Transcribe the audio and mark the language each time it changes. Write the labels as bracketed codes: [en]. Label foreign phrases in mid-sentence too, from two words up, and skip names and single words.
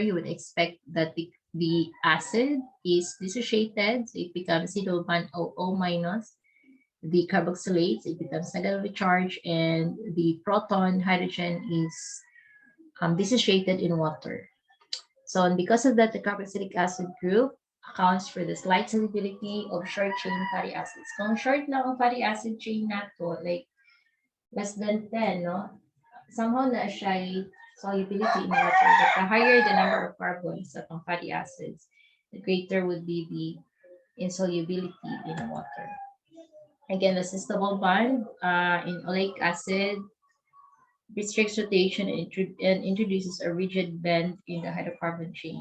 [en] You would expect that the acid is dissociated, so it becomes C bond OO minus. The carboxylates, it becomes negatively charged, and the proton hydrogen is dissociated in water. So, and because of that, the carboxylic acid group accounts for the slight solubility of short chain fatty acids. [ceb] Kung short lang ang [en] fatty acid chain [ceb] nato, [en] like less than 10, no? Somehow [ceb] na siya [en] solubility in water. But the higher the number of carbons of fatty acids, the greater would be the insolubility in water. Again, the double bond in oleic acid restricts rotation and introduces a rigid bend in the hydrocarbon chain.